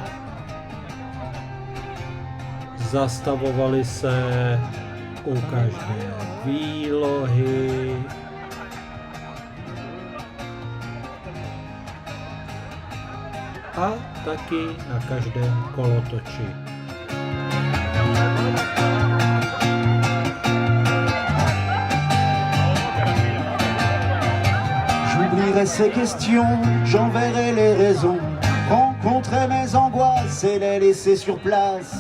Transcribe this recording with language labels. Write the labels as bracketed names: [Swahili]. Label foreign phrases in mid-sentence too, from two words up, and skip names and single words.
[Czech] Zastavovali se u každé výlohy. A taky na každém kolotoči. [French] J'oublierai ces questions, j'enverrai les raisons, rencontrer mes angoisses et les laisser sur place.